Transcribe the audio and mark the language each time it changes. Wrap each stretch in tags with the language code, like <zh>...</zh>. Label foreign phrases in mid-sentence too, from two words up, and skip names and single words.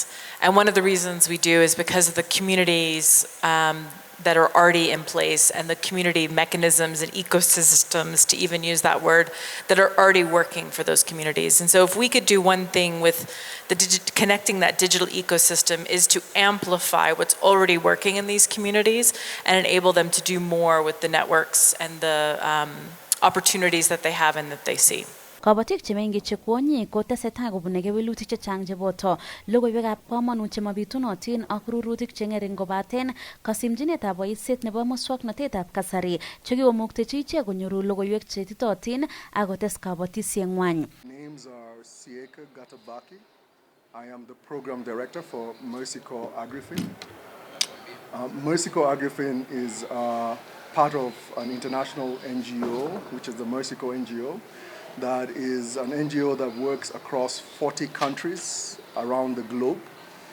<en>And one of the reasons we do is because of the communities that are already in place and the community mechanisms and ecosystems, to even use that word, that are already working for those communities. And so if we could do one thing with connecting that digital ecosystem is to amplify what's already working in these communities and enable them to do more with the networks and the opportunities that they have and that they see.</en> <kln>Kabotik chemengech che kwonyik kotesetai kobune kewelutik chechang cheboto logoiwekab komonut chemabitunotin ak rurutik cheng'ering kobaten kasimchinetab boisiet nebo muswoknotetab kasari chekikomuktechi ichek konyoru logoiwek cheititotin ak kotes kabotisieng'wany.</kln> <en>Names are Siaka Gatabaki. I am the program director for Mercycorps Agrifin. Mercycorps Agrifin is part of an international NGO, which is the Mercycorps NGO. That is an NGO that works across 40 countries around the globe.</en>